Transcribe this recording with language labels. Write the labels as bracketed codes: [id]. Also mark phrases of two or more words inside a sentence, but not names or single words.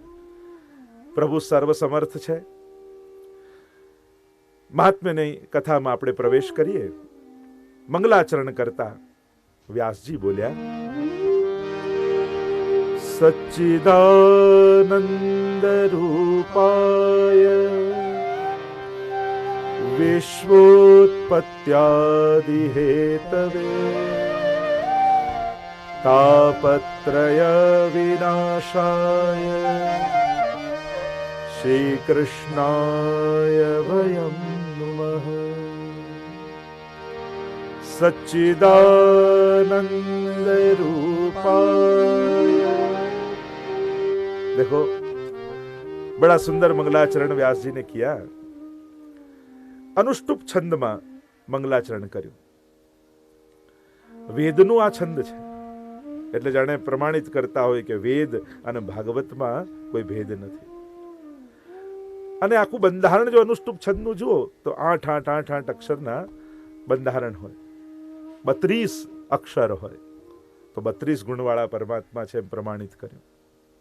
[gu] પ્રભુ સર્વસમર્થ છે। મહાત્મ્યની કથામાં આપણે પ્રવેશ કરીએ। મંગલાચરણ કરતા વ્યાસજી બોલ્યા, [sa] સચ્ચિદાનંદ રૂપાય વિશ્વોત્પત્યાદિ હેતવે તાપત્રય વિનાશાય શ્રી કૃષ્ણાય વયમ નમઃ। सच्चिदानंद रूपाय। [hi] देखो बड़ा सुंदर मंगलाचरण व्यास जी ने किया। अनुष्टुप छंद में मंगलाचरण कर्યું। [gu] વેદનું આ છંદ છે એટલે જાણે પ્રમાણિત કરતા હોય કે વેદ અને ભાગવતમાં કોઈ ભેદ નથી। અને આખું બંધારણ જો અનુષ્ટુપ છંદનું જુઓ તો 8 અક્ષરના બંધારણ હોય, 32 અક્ષર હોય, તો 32 ગુણવાળા પરમાત્મા છે એમ પ્રમાણિત કર્યું।